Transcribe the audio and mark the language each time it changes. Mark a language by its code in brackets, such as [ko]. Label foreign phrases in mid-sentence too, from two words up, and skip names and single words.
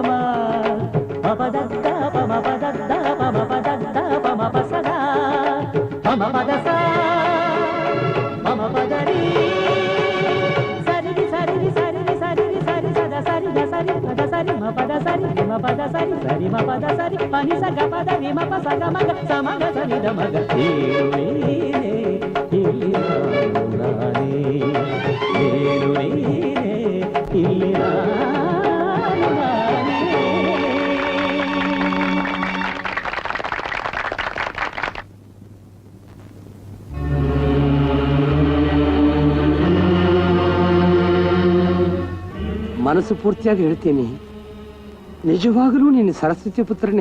[kn] ಮ ಪ ದ ದ ಪ ಮ ಪ ದ ದ ಪ ಮ ಪ ದ ದ ಪ ಮ ಪ ಸ ದ ಪ ಮ ಪ ದ ಸ ಪ ಮ ಪ ದ ರಿ ಸರಿ ರಿ ಸರಿ ರಿ ಸರಿ ರಿ ಸರಿ ರಿ ಸರಿ ಸ ದ ಸರಿ ಗ ಸರಿ ಪ ದ ಸರಿ ಮ ಪ ದ ಸರಿ ಮ ಪ ದ ಸರಿ ಸರಿ ಮ ಪ ದ ಸರಿ ಪ ನಿ ಸ ಗ ಪ ದ ರಿ ಮ ಪ ಸ ಗ ಮ ಗ ಸ ಮ ಗ ಸ ನಿ ದ ಮ ಗ ಇಲ್ಲಿ ನಾನೇ ನೀನು ನೀನೇ ಇಲ್ಲಿ ನಾನೇ ಮನಸ್ಸು ಪೂರ್ತಿಯಾಗಿ ಹೇಳ್ತೀನಿ, ನಿಜವಾಗಲೂ ನೀನು ಸರಸ್ವತಿ ಪುತ್ರನೇ.